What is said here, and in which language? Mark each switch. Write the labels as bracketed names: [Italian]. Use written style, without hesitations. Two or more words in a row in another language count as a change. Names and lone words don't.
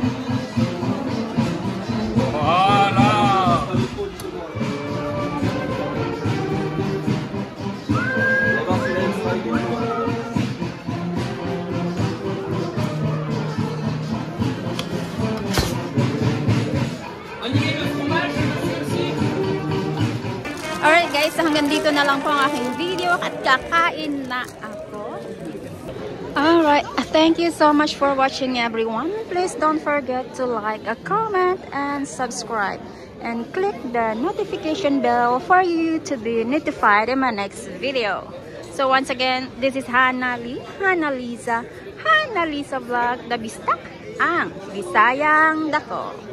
[Filipino] Voilà. [English] Alright guys, [Filipino] so hanggang dito na lang po ang aking video at kakain na ako. [English] Alright, thank you so much for watching everyone. Please don't forget to like, comment, and subscribe. And click the notification bell for you to be notified in my next video. So once again, this is Hannah Liza Vlog, the Bistak ang Bisayang Dako.